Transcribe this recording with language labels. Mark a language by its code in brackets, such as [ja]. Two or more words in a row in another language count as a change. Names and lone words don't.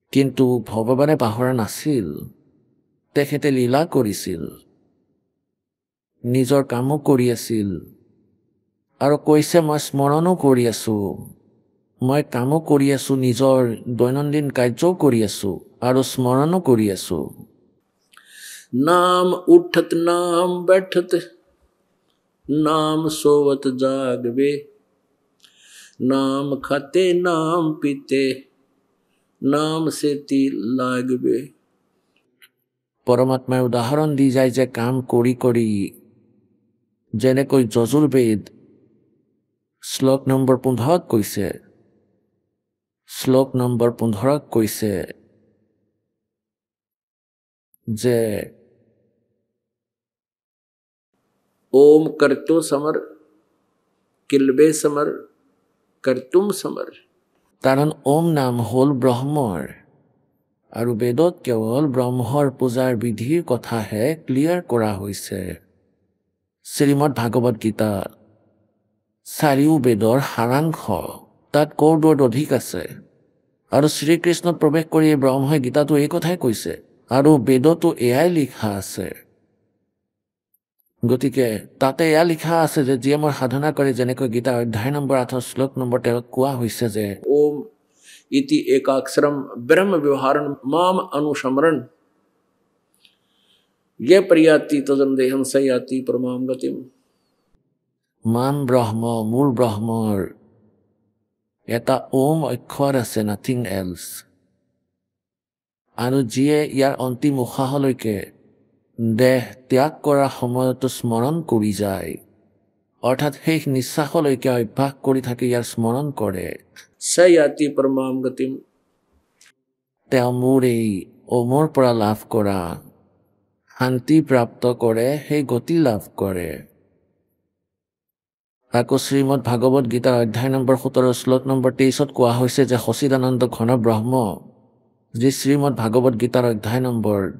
[as] কিন্তু ভগৱানে পাহৰা নাছিল, তেখেতে লীলা কৰিছিল, নিজৰ কামো কৰি আছিল আৰু কৈছে মই স্মৰণো কৰি আছো, মই কামো কৰি আছো, নিজৰ দৈনন্দিন কাৰ্যও কৰি আছো আৰু স্মৰণো কৰি আছো। [hi] नाम उठत नाम बैठत नाम सोवत जागवे नाम खाते नाम पीते नाम से ती लागवे। [as] পৰমাত্মাই উদাহৰণ দি যায় যে কাম কৰি কৰি, যেনেকৈ যজুৰ্বেদ শ্লোক নম্বৰ 15 কৈছে, শ্লোক নম্বৰ 15 কৈছে যে ओम करतो समर किलबे समर करतुम समर। কাৰণ ওম নাম হ'ল ব্ৰহ্মৰ আৰু বেদত কেৱল ব্ৰহ্মৰ পূজাৰ বিধিৰ কথাহে ক্লিয়াৰ কৰা হৈছে। শ্ৰীমদ ভাগৱত গীতা 4 বেদৰ সাৰাংশ তাত কৌৰ্দত অধিক আছে আৰু শ্ৰীকৃষ্ণত প্ৰৱেশ কৰি ব্ৰহ্মই গীতাটো এই কথাই কৈছে আৰু বেদতো এয়াই লিখা আছে। গতিকে তাতে এয়া লিখা আছে যে যিয়ে মোৰ সাধনা কৰে, যেনেকৈ গীতা অধ্যায় নম্বৰ 8 শ্লোক নম্বৰ 13 কোৱা হৈছে যে [sa] ओम इति एकाक्षरम ब्रह्म व्यवहारन माम अनुसमरण ये प्रयाति तजन देहम सयाति परमाम गतिम। [as] মান ব্ৰহ্ম, মোৰ ব্ৰহ্মৰ এটা ওম অক্ষৰ আছে, [en] nothing else, [as] আৰু যিয়ে ইয়াৰ অন্তিম উশাহলৈকে দেহ ত্যাগ কৰাৰ সময়তো স্মৰণ কৰি যায়, অৰ্থাৎ শেষ নিশ্বাসলৈকে অভ্যাস কৰি থাকি ইয়াৰ স্মৰণ কৰে, [sa] सयाति परमाम गतिम। [as] তেওঁ মোৰ এই ওমৰ পৰা লাভ কৰা শান্তি প্ৰাপ্ত কৰে, সেই গতি লাভ কৰে। আকৌ শ্ৰীমদ ভাগৱত গীতাৰ অধ্যায় নম্বৰ 17 শ্লোক নম্বৰ 23 কোৱা হৈছে যে সচিদানন্দ ঘন ব্ৰহ্ম, যি শ্ৰীমদ ভাগৱত গীতাৰ অধ্যায় নম্বৰ